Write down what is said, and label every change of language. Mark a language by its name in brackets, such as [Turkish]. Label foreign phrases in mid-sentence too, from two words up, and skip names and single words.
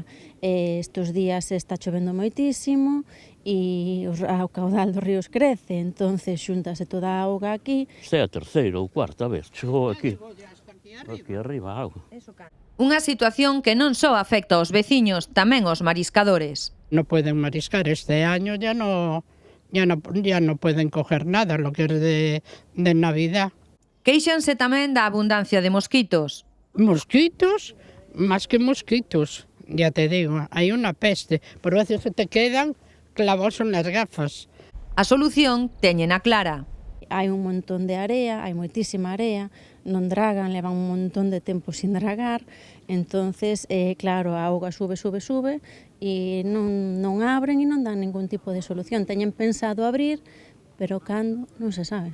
[Galician] Estes días está chovendo moitísimo e o caudal dos ríos crece, entonces xuntase toda a auga aquí. Esta é a terceira ou cuarta vez, chegou aquí arriba a auga. Unha situación que non só afecta aos veciños, tamén aos mariscadores. [Spanish] No pueden mariscar este año, ya no pueden coger nada, lo que es de Navidad. [Galician] Quéixanse tamén da abundancia de mosquitos. [Spanish] Mosquitos, más que mosquitos, ya te digo, hay una peste, por veces se te quedan clavados en las gafas. [Galician] A solución teñena clara. Hai un montón de area, hai moitísima area, non dragan, levan un montón de tempo sin dragar, entonces, claro, a auga sube e non abren e non dan ningún tipo de solución. Teñen pensado abrir, pero cando non se sabe.